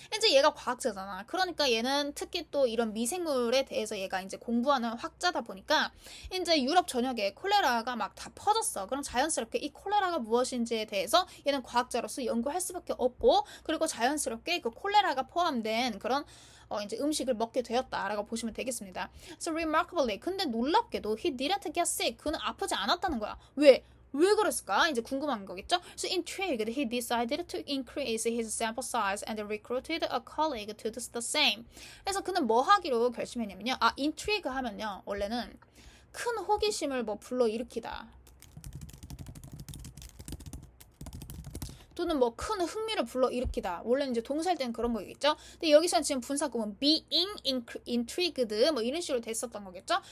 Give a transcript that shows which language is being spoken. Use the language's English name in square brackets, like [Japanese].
[Korean] 이제 얘가 과학자잖아. 그러니까 얘는 특히 또 이런 미생물에 대해서 얘가 이제 공부하는 학자다 보니까 이제 유럽 전역에 콜레라가 막 다 퍼졌어. 그럼 자연스럽게 이 콜레라가 무엇인지에 대해서 얘는 과학자로서 연구할 수밖에 없고, 그리고 자연스럽게 그 콜레라가 포함된 그런 이제 음식을 먹게 되었다라고 보시면 되겠습니다. [English] So remarkably, [Korean] 근데 놀랍게도 [English] he didn't get sick. [Korean] 그는 아프지 않았다는 거야. 왜 그랬을까? 이제 궁금한 거겠죠? [English] So intrigued, he decided to increase his sample size and recruited a colleague to do the same. [Korean] 그래서 그는 뭐 하기로 결심했냐면요. intrigue 하면요. 원래는 큰 호기심을 뭐 불러일으키다. 또는 뭐 큰 흥미를 불러일으키다. 원래는 이제 동사일 때는 그런 거겠죠. 근데 여기서는 지금 분사구문 being intrigued 뭐 이런 식으로 됐었던 거겠죠.